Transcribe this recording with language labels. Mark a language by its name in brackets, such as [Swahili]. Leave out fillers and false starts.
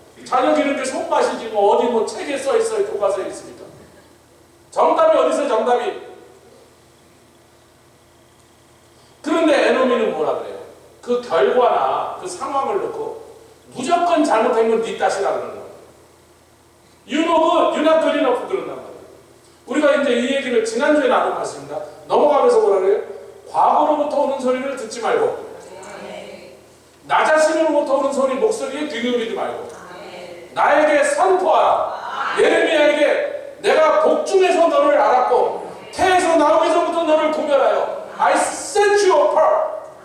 [Korean] 자녀 기르는데 손맛이지 뭐 어디 뭐 책에 써 있어요? 교과서에 있습니까? 정답이 어디 있어요? 정답이. 그런데 에노미는 뭐라 그래요? 그 결과나 그 상황을 놓고 무조건 잘못한 건 네 탓이라 그러는 거예요. [English] You know good, you're not good enough [Korean] 그런단 말이에요. 우리가 이제 이 얘기를 지난주에 나눈 말씀입니다. 넘어가면서 뭐라 그래요? 과거로부터 오는 소리를 듣지 말고, 나 자신으로부터 오는 소리, 목소리에 귀 기울이지 말고, 나에게 선포하라. 예레미야에게 내가 복중에서 너를 알았고 태에서 나오기 전부터 너를 구별하여 [English] I set you apart.